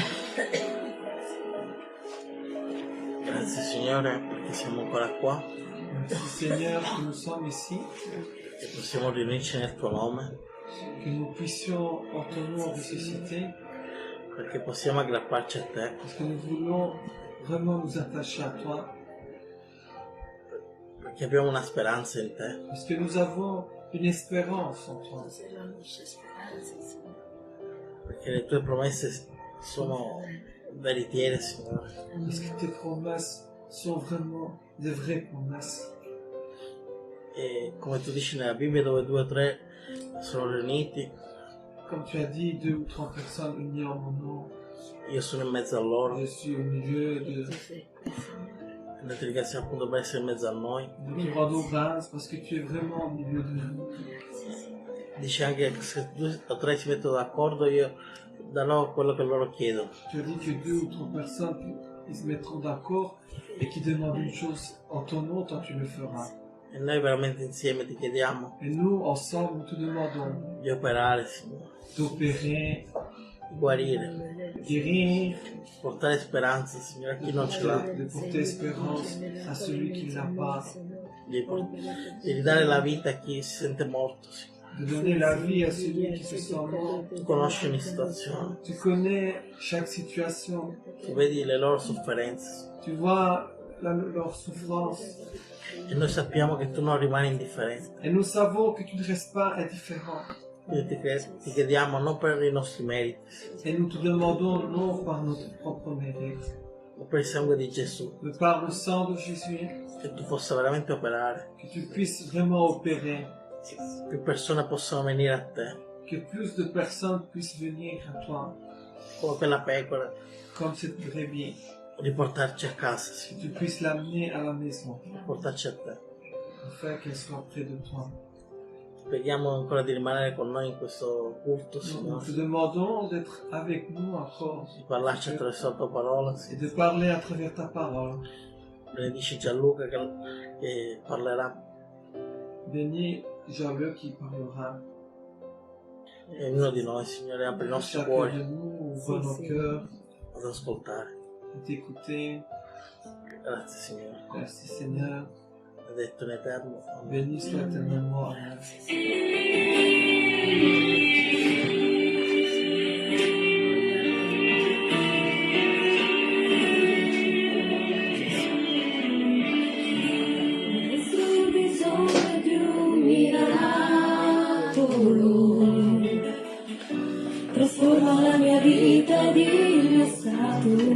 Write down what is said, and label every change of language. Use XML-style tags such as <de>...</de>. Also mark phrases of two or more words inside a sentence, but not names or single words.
<it>Grazie Signore perché siamo ancora qua,</it> <fr>Merci Seigneur que nous sommes ici,</fr> <it>che possiamo riunirci nel tuo nome,</it> <fr>que nous puissions en ton nom ressusciter,</fr> <it>perché possiamo aggrapparci a te,</it> <fr>parce que nous voulons vraiment nous attacher à toi,</fr> <it>perché abbiamo una speranza in te,</it> <fr>parce que nous avons une espérance en toi,</fr> <it>sei la nostra speranza, Signore. perché le tue promesse sono veritiere, Signore.</it> <fr>parce que tes promesses sont vraiment des vraies promesses.</fr> <it>E come tu dici nella Bibbia, dove 2 o 3 sono riuniti,</it> <fr>Comme tu as dit, 2 ou 3 personnes unies en mon nom,</fr> <it>io sono in mezzo a loro.</it> <fr>je suis au milieu de...</fr> <it>Tu sei qui, Signore. E noi ti ringraziamo appunto per essere in mezzo a noi.</it> <fr>Nous te rendons grâce parce que tu es vraiment au milieu de nous.</fr> <it>Grazie, Signore. Dice anche che se 2 o 3 si mettono d'accordo, io darò quello che loro chiedono.</it> <fr>Tu as dit que 2 ou 3 personnes ils se mettront d'accord et qui demandent une chose en ton nom, toi tu le feras.</fr> <it>E noi veramente insieme ti chiediamo</it> <fr>Et nous, ensemble, nous te demandons</fr> <it>di operare, Signore,</it> <fr>d'opérer,</fr> <it>di guarire,</it> <fr>guérir,</fr> <it>portare speranza, Signore, a chi non ce l'ha,</it> <fr>de porter espérance à celui qui ne l'a pas,</fr> <it>di ridare la vita a chi si sente morto, Signore.</it> <fr>de donner la vie à celui qui se sent mort.</fr> <it>Tu conosci ogni situazione,</it> <fr>Tu connais chaque situation,</fr> <it>tu vedi le loro sofferenze</it> <fr>tu vois leur souffrance.</fr> <it>e noi sappiamo che tu non rimani indifferente.</it> <fr>Et nous savons que tu ne restes pas indifférent.</fr> <it>Quindi ti chiediamo non per i nostri meriti,</it> <fr>Et nous te demandons non par notre propre mérite,</fr> <it>ma per il sangue di Gesù,</it> <fr>mais par le sang de Jésus,</fr> <it>che tu possa veramente operare,</it> <fr>que tu puisses vraiment opérer,</fr> <it>più persone possano venire a te,</it> <fr>que plus de personnes puissent venir à toi,</fr> <it>come quella pecora,</it> <fr>comme cette brebis,</fr> <it>riportarci a casa,</it> <fr>que</fr> <it>Signore,</it> <fr>tu puisses l'amener à la maison,</fr> <it>portarci a te.</it> <fr>afin qu'elle soit près de toi.</fr> <it>Preghiamo ancora di rimanere con noi in questo culto,</it> <fr>Nous</fr> <it>Signore,</it> <fr>te demandons d'être avec nous encore</fr> <it>di parlarci attraverso la tua parola,</it> <fr>et</fr> <it>Signore.</it> <fr>de parler à travers ta parole.</fr> <it>Benedici Gianluca che parlerà,</it> <fr>Bénis Jean-Luc qui parlera.</fr> <it>e ognuno di noi, Signore, apri i nostri</it> <fr>Chacun</fr> <it>cuori</it> <fr>de nous ouvre nos cœurs</fr> <it>ad ascoltare.</it> <fr>et t'écouter.</fr> <it>Grazie, Signore.</it> <fr>Merci Seigneur.</fr> <it>Benedetto in eterno. Amen.</it> <fr>Béni soit éternellement. Amen.</fr> <it>Nessun bisogno di un miracolo trasforma la mia vita ed il mio stato.</it>